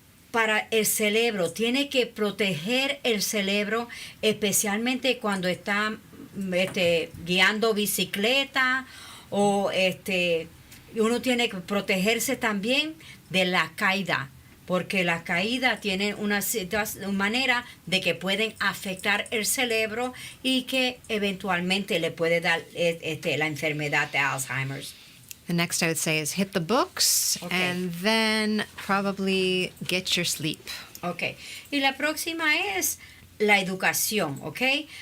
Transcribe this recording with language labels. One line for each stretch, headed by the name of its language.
Spanish: Para el cerebro, tiene que proteger el cerebro, especialmente cuando está guiando bicicleta o uno tiene que protegerse también de la caída, porque la caída tiene una manera de que pueden afectar el cerebro y que eventualmente le puede dar la enfermedad de Alzheimer's.
English: The next I would say is hit the books Okay. and then probably get your sleep. Ok.
Spanish: Y la próxima es la educación, ¿ok?